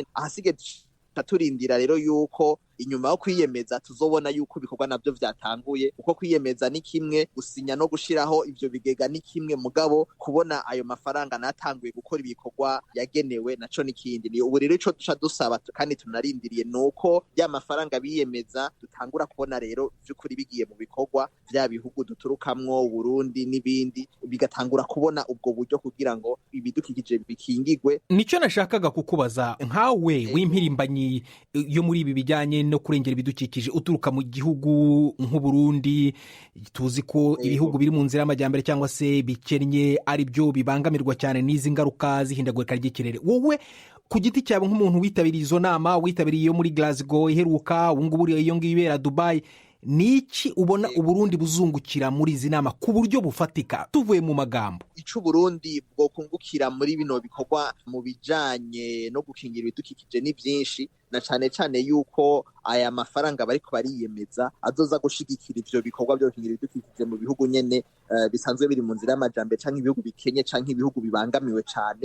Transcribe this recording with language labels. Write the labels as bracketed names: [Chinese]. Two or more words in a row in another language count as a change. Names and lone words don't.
[Rundi] Ahasigaye turindira rero yuko inyuma yo kwiyemeza tuzobona yuko ibikorwa navyo vyatanguye, uko kwiyemeza ni kimwe, gusinya no gushiraho ivyo bigega ni kimwe, mugabo kubona ayo mafaranga natanguye gukora ibikorwa yagenewe naco nikindi. Ni ubu rero ico duca dusaba kandi tunarindiriye nuko ya mafaranga biyemeza dutangura kubona rero vy'ukuri bigiye mu bikorwa, vya bihugu duturukamwo Burundi n'ibindi bigatangura kubona ubwo buryo kugira ngo ibidukikije bikingigwe. [Kinyarwanda] Nico nashakaga kukubaza, nkawe w'impirimbanyi yo muri ibi bijyanye no kurengera ibidukikije uturuka mu gihugu nk'u Burundi, tuzi ko ibihugu biri mu nzira y'amajyambere cyangwa se bikennye ari byo bibangamirwa cyane n'izi ngaruka zihindagurika ry'ikirere. Wowe ku giti cyawe nk'umuntu witabiriye izo nama, witabiriye iyo muri Glasgow iheruka, ubu ngubu iyo ngiyo ibera Dubai, niki ubona Uburundi buzungukira muri izi nama ku buryo bufatika tuvuye mu magambo? [Rundi] Ico Burundi bwo kungukira muri bino bikorwa mu bijanye no gukingira ibidukikije ni byinshi, na cane yuko aya mafaranga bariko bariyemeza azoza gushigikira ivyo bikorwa byo gukingira ibidukikije mu bihugu nyene bisanzwe biri mu nzira y'amajambere, canke ibihugu bikenye canke ibihugu bibangamiwe cane.